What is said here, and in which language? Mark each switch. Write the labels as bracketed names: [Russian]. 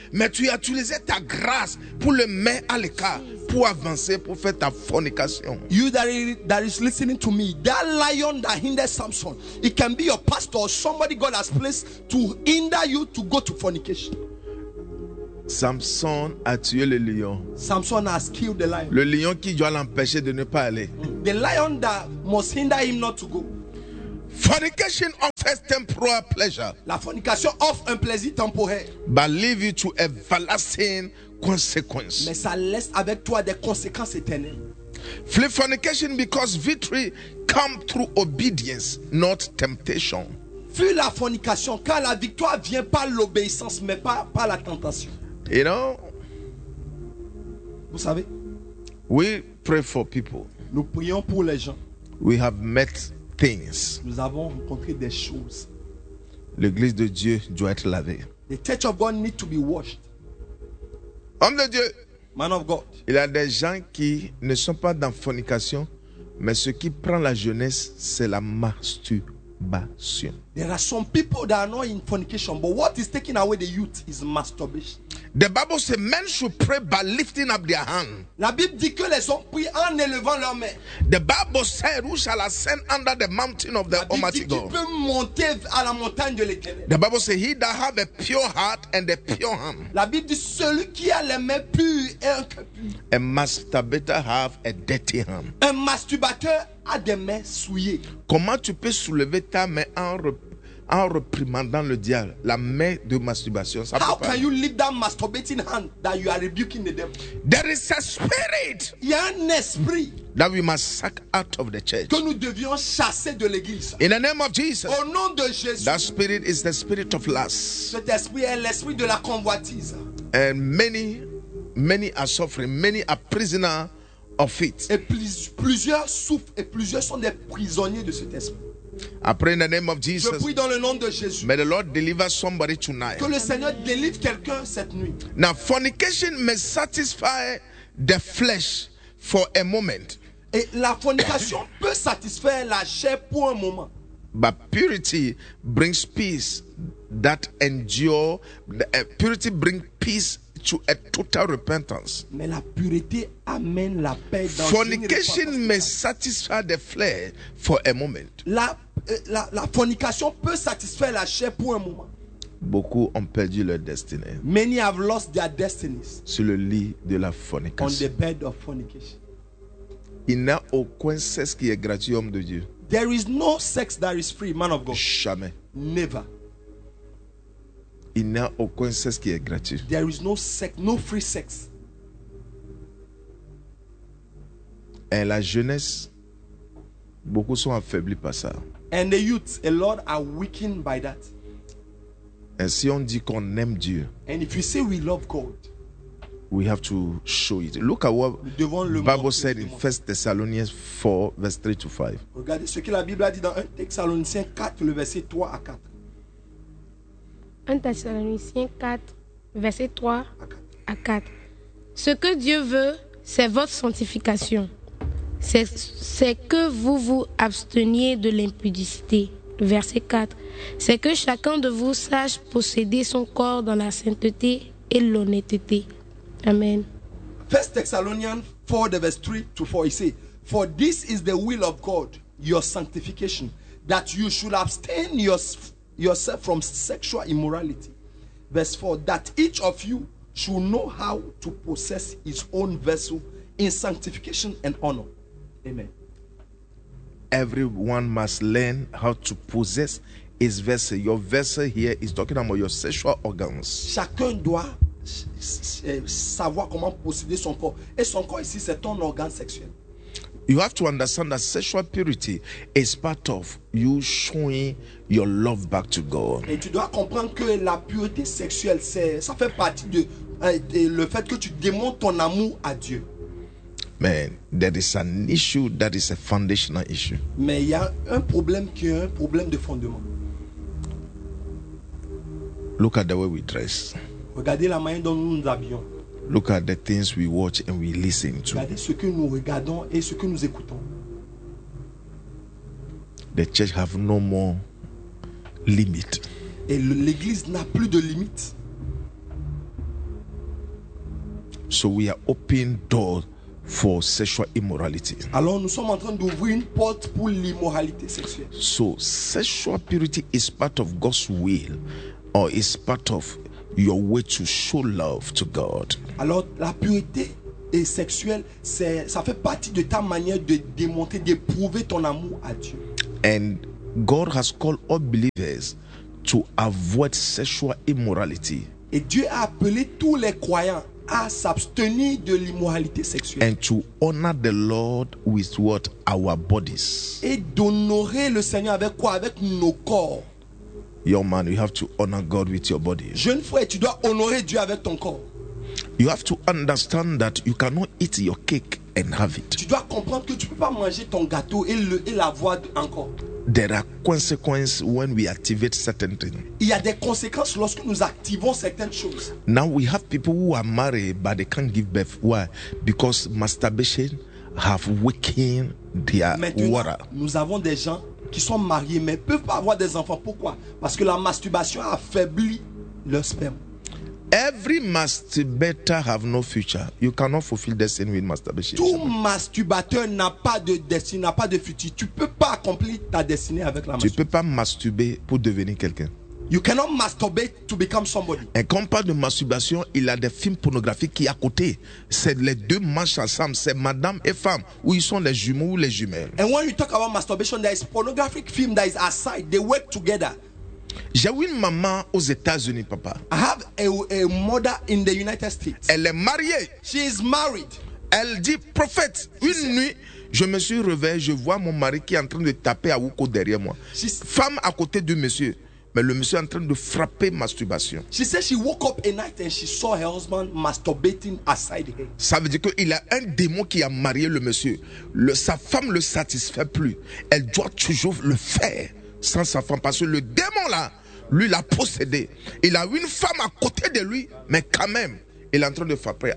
[French] Mais tu as utilisé ta grâce pour le mettre à l'écart, pour avancer, pour faire ta fornication. [English] You that is listening to me, that lion that hinders Samson, it can be your pastor or somebody God has placed to hinder you to go to fornication. [French] Samson a tué le lion. [English] Samson has killed the lion. [French] Le lion qui doit l'empêcher de ne pas aller. [English] The lion that must hinder him not to go. Fornication offers temporal pleasure. [French] La fornication offre un plaisir temporaire. [English] But leave you to everlasting consequences. [French] Mais ça laisse avec toi des conséquences éternelles. [English] Flee fornication because victory comes through obedience, not temptation. [French] Fuis la fornication car la victoire vient par l'obéissance, mais pas par la tentation. [English] You know? [French] Vous savez? [English] We pray for people. [French] Nous prions pour les gens. [English] We have met things. [French] Nous avons rencontré des choses. L'église de Dieu doit être lavée. [English] The church of God needs to be washed. [French] Homme de Dieu, [English] man of God, [French] il y a des gens qui ne sont pas dans fornication, mais ce qui prend la jeunesse, c'est la masturbation. [English] There are some people that are not in fornication, but what is taking away the youth is masturbation. The Bible says men should pray by lifting up their hand. [French] La Bible dit que les hommes prient en élevant leurs mains. [English] The Bible says who shall ascend under the mountain of the Almighty God. [French] La Bible dit qu'il peut monter à la montagne de l'Éternel. [English] The Bible says he that have a pure heart and a pure hand. [French] La Bible dit celui qui a les mains pures et un cœur pur. [English] A masturbator have a dirty hand. [French] Un masturbateur a des mains souillées. Comment tu peux soulever ta main en en reprimandant le diable, la main de masturbation. Ça [English] How can you leave that masturbating hand that you are rebuking the devil? There is a spirit. [French] Il y a un esprit. [English] That we must sack out of the church. [French] Que nous devions chasser de l'église. [English] In the name of Jesus. [French] Au nom de Jésus. [English] That spirit is the spirit of lust. [French] Cet esprit est l'esprit de la convoitise. [English] And many are suffering. Many are prisoners of it. [French] Et plusieurs souffrent et plusieurs sont des prisonniers de cet esprit. [English] I pray in the name of Jesus. [French] Je prie dans le nom de Jésus. [English] May the Lord deliver somebody tonight. [French] Que le Seigneur délivre quelqu'un cette nuit. [English] Now fornication may satisfy the flesh for a moment. [French] Et la fornication peut satisfaire la chair pour un moment. [English] But purity brings peace that endure. Purity brings peace to a total repentance. [French] Mais la pureté amène la paix dans [English] fornication may satisfy the flesh for a moment. [French] La fornication peut satisfaire la chair pour un moment. Beaucoup ont perdu leur destinée. [English] Many have lost their destinies. [French] Sur le lit de la fornication. [English] On the bed of fornication. [French] Il n'y a aucun sexe qui est gratuit, homme de Dieu. [English] There is no sex that is free, man of God. [French] Jamais. [English] Never. [French] Il n'y a aucun sexe qui est gratuit. [English] There is no sex, no free sex. [French] Et la jeunesse, beaucoup sont affaiblis par ça. [English] And the youths, a lot are weakened by that. [French] Et si on dit qu'on aime Dieu, [English] and if you say we love God, we have to show it. Look at what the Bible [French] montrer, [English] said in 1 Thessalonians 4, verse 3 to 5. [French] Regardez ce que la Bible a dit dans 1 Thessaloniciens 4, le verset 3 à 4. 1 Thessaloniciens 4, verset 3 à 4. Ce que Dieu veut, c'est votre sanctification. C'est que vous vous absteniez de l'impudicité. Verset 4. C'est que chacun de vous sache posséder son corps dans la sainteté et l'honnêteté. Amen. [English] 1 Thessalonians 4, verse 3 to 4. [French] Il dit, [English] for this is the will of God, your sanctification, that you should abstain yourself from sexual immorality. Verse 4. That each of you should know how to possess his own vessel in sanctification and honor. Amen. Everyone must learn how to possess his vessel. Your vessel here is talking about your sexual organs. [French] Chacun doit savoir comment posséder son corps. Et son corps ici, c'est ton organe sexuel. [English] You have to understand that sexual purity is part of you showing your love back to God. [French] Et tu dois comprendre que la pureté sexuelle, ça fait partie de le fait que tu démontres ton amour à Dieu. [English] Man, there is an issue that is a foundational issue. [French] Mais il y a un problème qui est un problème de fondement. [English] Look at the way we dress. [French] Regardez la manière dont nous nous habillons. [English] Look at the things we watch and we listen to. [French] Regardez ce que nous regardons et ce que nous écoutons. [English] The church have no more limit. [French] Et l'église n'a plus de limites. [English] So we are open doors for sexual immorality. [French] Alors nous sommes en train d'ouvrir une porte pour l'immoralité sexuelle. [English] So sexual purity is part of God's will, or is part of your way to show love to God. [French] Alors la pureté et sexuelle, ça fait partie de ta manière de démontrer, d'éprouver ton amour à Dieu. [English] And God has called all believers to avoid sexual immorality. [French] Et Dieu a appelé tous les croyants à s'abstenir de l'immoralité sexuelle. [English] And to honor the Lord with what? Our bodies. [French] Et d'honorer le Seigneur avec quoi? Avec nos corps. [English] Young man, you have to honor God with your body. [French] Jeune frère, tu dois honorer Dieu avec ton corps. [English] You have to understand that you cannot eat your cake and have it. [French] Tu dois comprendre que tu peux pas manger ton gâteau et l'avoir encore. [English] There are consequences when we activate certain things. [French] Il y a des conséquences lorsque nous activons certaines choses. [English] Now we have people who are married but they can't give birth. Why? Because masturbation have weakened their water. [French] Nous avons des gens qui sont mariés mais peuvent pas avoir des enfants. Pourquoi? Parce que la masturbation affaiblit leur sperme. [English] Every masturbator have no future. You cannot fulfill destiny with masturbation. [French] Tout masturbateur n'a pas de destinée, n'a pas de futur. Tu peux pas accomplir ta destinée avec la masturbation. Tu peux pas masturber pour devenir quelqu'un. [English] You cannot masturbate to become somebody. [French] Et quand on parle de masturbation, il y a des films pornographiques qui à côté. C'est les deux marchent ensemble. C'est madame et femme. Où ils sont les jumeaux ou les jumelles. [English] And when you talk about masturbation, there is pornographic film that is aside. They work together. [French] J'ai une maman aux États-Unis, papa. [English] I have a mother in the United States. [French] Elle est mariée. [English] She is married. [French] Elle dit, prophète, une nuit, je me suis réveillé, je vois mon mari qui est en train de taper à Wuko derrière moi. She's... Femme à côté du monsieur, mais le monsieur est en train de frapper masturbation. [English] She said she woke up a night and she saw her husband masturbating aside her. [French] Ça veut dire qu'il y a un démon qui a marié le monsieur. Sa femme ne le satisfait plus. Elle doit toujours le faire sans sa femme. Parce que le démon là, lui l'a possédé. Il a une femme à côté de lui, mais quand même. Il est en train de frapper.